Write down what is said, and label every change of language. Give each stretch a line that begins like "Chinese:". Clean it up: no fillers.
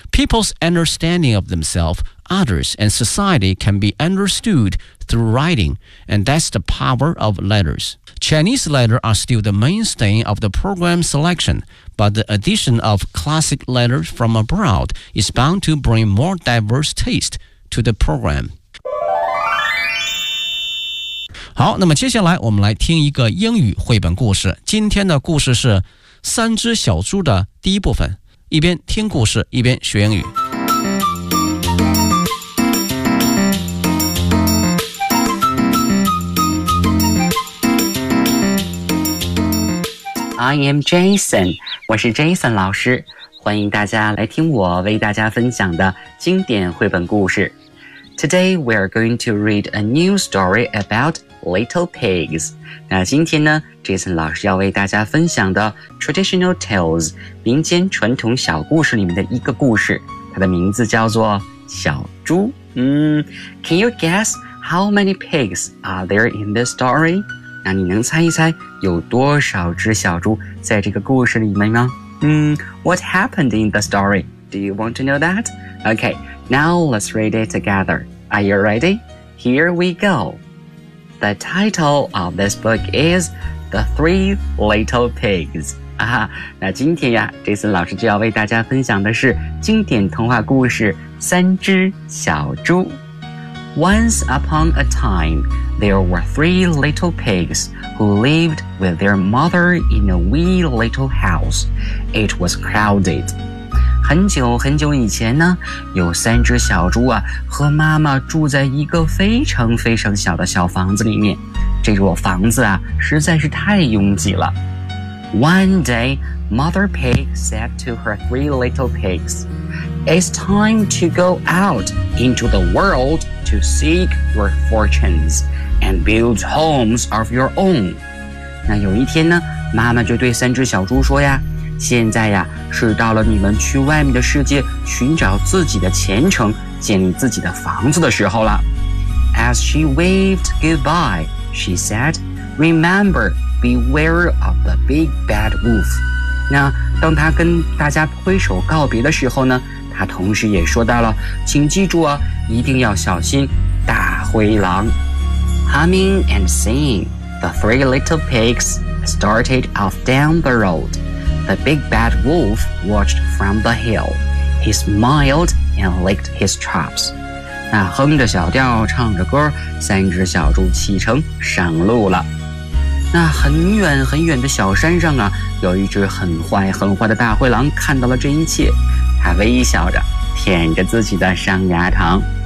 English: People's understanding of themselves, others, and society can be understood through writing, and that's the power of letters. Chinese letters are still the mainstay of the program selection, but the addition of classic letters from abroad is bound to bring more diverse taste to the program.
Chinese: 好，那么接下来我们来听一个英语绘本故事。今天的故事是《三只小猪》的第一部分。一边听故事，一边学英语。
English: I am Jason，
Chinese: 我是 Jason 老师，欢迎大家来听我为大家分享的经典绘本故事。
English: Today we are going to read a new story about little pigs.
Chinese: 那今天呢 ,Jason 老师要为大家分享的
English: traditional tales,
Chinese: 民间传统小故事里面的一个故事，它的名字叫做小猪。
English: Can you guess how many pigs are there in this story?
Chinese: 那你能猜一猜有多少只小猪在这个故事里面吗？
English: What happened in the story? Do you want to know that? Okay. Now let's read it together. Are you ready? Here we go. The title of this book is The Three Little Pigs.
Chinese: 啊，那今天呀 ,Jason 老师就要为大家分享的是经典童话故事《三只小猪》。
English: Once upon a time, there were three little pigs who lived with their mother in a wee little house. It was crowded.
Chinese: 很久很久以前呢，有三只小猪啊，和妈妈住在一个非常非常小的小房子里面。这座房子啊，实在是太拥挤了。
English: One day, Mother Pig said to her three little pigs, "It's time to go out into the world to seek your fortunes and build homes of your own."
Chinese: 那有一天呢，妈妈就对三只小猪说呀，现在呀，是到了你们去外面的世界寻找自己的前程、建立自己的房子的时候了。
English: As she waved goodbye, she said, "Remember, beware of the big bad wolf."
Chinese: 那当她跟大家挥手告别的时候呢，她同时也说到了，请记住啊，一定要小心大灰狼。
English: Humming and singing, the three little pigs started off down the road. The big bad wolf watched from the hill. He smiled and licked his chops.
Chinese: 那哼着小调，唱着歌，三只小猪启程上路了。那很远很远的小山上啊，有一只很坏很坏的大灰狼看到了这一切。他微笑着舔着自己的上牙膛。